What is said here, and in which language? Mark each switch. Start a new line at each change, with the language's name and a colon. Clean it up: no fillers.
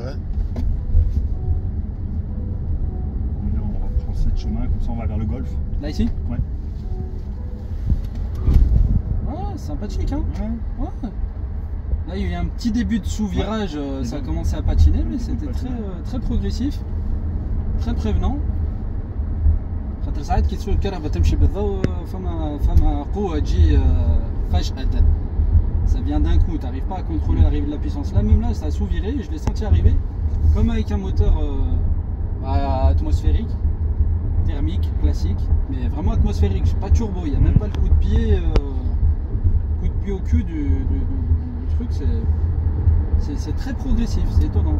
French: Et là, on reprend cette chemin, comme ça on va vers le golf. Là, ici. Ouais. Ouais, sympathique, hein. Ouais. Ouais. Là, il y a eu un petit début de sous-virage, ça a commencé à patiner, mais c'était très progressif, très prévenant.
Arabic: خاطر ساعات كي تسوق الكهرباء تمشي بالضوء فما قوة تجي فجأة.
French: Ça vient d'un coup, tu n'arrives pas à contrôler l'arrivée de la puissance. Là, même là, ça a sous-viré, je l'ai senti arriver, comme avec un moteur atmosphérique, thermique, classique, mais vraiment atmosphérique, pas turbo, il n'y a même pas le coup de pied au cul du truc, c'est très progressif, c'est étonnant.